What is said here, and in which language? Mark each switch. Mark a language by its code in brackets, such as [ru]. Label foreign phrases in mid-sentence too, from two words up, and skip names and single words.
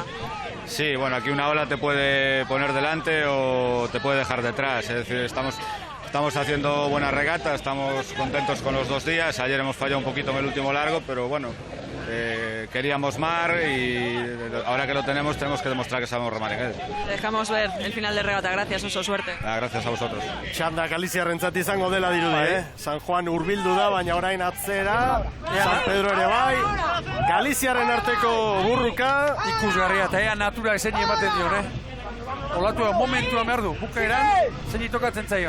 [es] Sí, bueno, aquí una ola te puede poner delante o te puede dejar detrás, es decir, estamos haciendo buena regata, estamos contentos con los 2 días, ayer hemos fallado un poquito en el último largo, pero bueno, queríamos mar y ahora que lo tenemos que demostrar que sabemos remar en él. Dejamos ver el final de regata, gracias, Oso, suerte. Gracias a vosotros. [eu] Txanda Galiziarrentzat izango dela dirudi, San Juan hurbildu da, baina orain atzera, San Pedro ere bai, Galiziarren arteko burruka. Ikusgarria, eta ea naturak zein ematen dion, Olatua momentua behar du, bukaeran, zein tokatzen zaio.